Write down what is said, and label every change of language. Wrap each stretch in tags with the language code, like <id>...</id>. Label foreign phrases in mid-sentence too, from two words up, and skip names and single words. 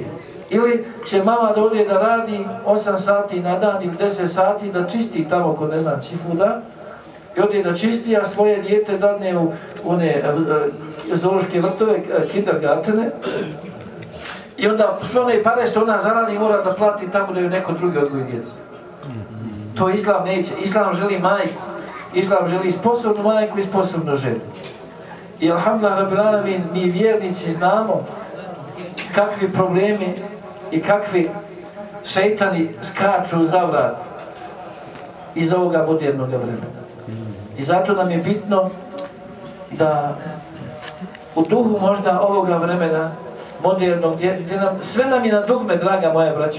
<bs>Ili će mama da ode da radi 8 sati na dan ili 10 sati da čisti tamo kod ne znam čifuda i ode da čisti, a svoje dijete dadne u one zoološke vrtove, kindergartene. I onda sve one pare što ona zaradi mora da plati tamo da ju neko drugi odgoji djecu. To Islam neće. Islam želi majku. Islam želi sposobnu majku i sposobnu ženu. I</bs> <ar>الحمد لله رب العالمين,</ar> <bs>mi vjernici znamo kakvi problemi i kakvi šejtani skaču za vrat iz ovoga modernog vremena. I zato nam je bitno da u duhu možda ovoga vremena modernog, sve nam je na dugme, draga moja braća.</bs>